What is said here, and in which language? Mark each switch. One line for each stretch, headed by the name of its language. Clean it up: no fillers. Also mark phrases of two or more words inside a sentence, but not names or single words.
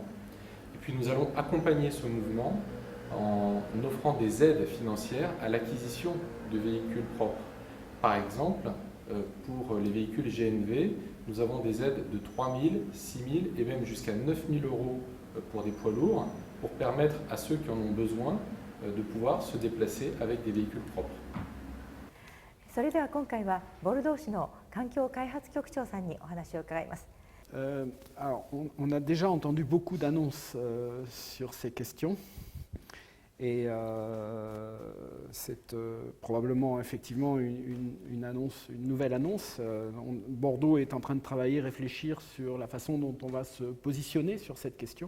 French: Et puis nous allons accompagner ce mouvement en offrant des aides financières à l'acquisition de véhicules propres. Par exemple, pour les véhicules GNV, nous avons des aides de 3 000, 6 000 et même jusqu'à 9 000 euros pour des poids lourds pour permettre à ceux qui en ont besoin de pouvoir se déplacer avec des véhicules propres.
Japanese: それでは今回はボルドー市の環境開発局長さんにお話を伺います。
French: Alors, on a déjà entendu beaucoup d'annonces sur ces questions et c'est probablement effectivement une annonce, une nouvelle annonce. Bordeaux est en train de travailler, réfléchir sur la façon dont on va se positionner sur cette question.